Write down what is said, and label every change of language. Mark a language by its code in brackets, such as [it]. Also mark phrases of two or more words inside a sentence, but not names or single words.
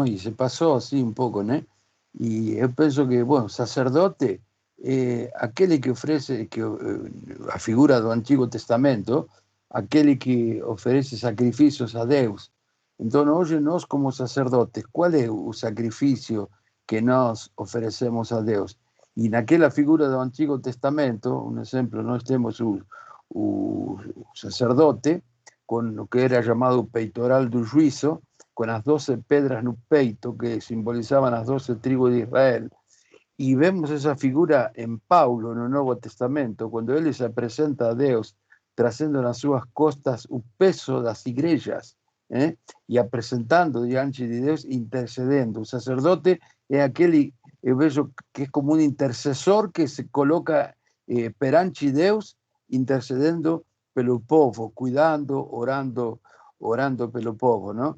[pt] E se passou assim um pouco, né? E eu penso que, bom, sacerdote é aquele que oferece, a figura do Antigo Testamento, aquele que oferece sacrifícios a Deus. Então, hoje, nós como sacerdotes, qual é o sacrifício que nós oferecemos a Deus? E naquela figura do Antigo Testamento, um exemplo, nós temos o sacerdote [es] con lo que era llamado [pt] peitoral do juízo, [es] con las 12 [pt] pedras no peito [es] que simbolizaban las 12 tribus de Israel. Y vemos esa figura en Paulo, en el Nuevo Testamento, cuando él se presenta a Deus, [pt] trazendo nas suas costas o peso das igrejas, e apresentando diante de Deus, intercedendo. O sacerdote é aquele, eu vejo que é como um intercessor que se coloca perante Deus, intercedendo pelo povo, cuidando, orando pelo povo, não?